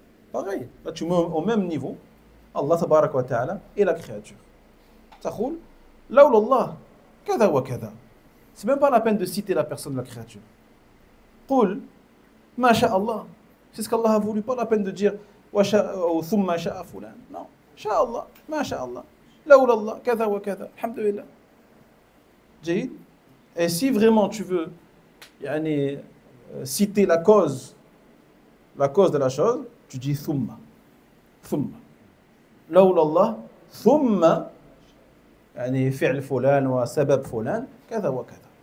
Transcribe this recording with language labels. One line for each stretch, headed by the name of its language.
French: Pareil, là tu mets au même niveau Allah tabaraka wa ta'ala et la créature.
Arabic: تقول لولا الله كذا وكذا.
French: C'est même pas la peine de citer la personne de la créature.
Arabic: قل ما شاء الله.
French: C'est ce qu'Allah a voulu, pas la peine de dire
Arabic: ثم شاء فلان. Non, شاء الله ما شاء الله لولا الله كذا وكذا الحمد لله. جيد.
French: Et si vraiment tu veux يعني, citer la cause de la chose, tu dis
Arabic: ثم لولا الله ثم يعني فعل فلان وسبب فلان كذا وكذا.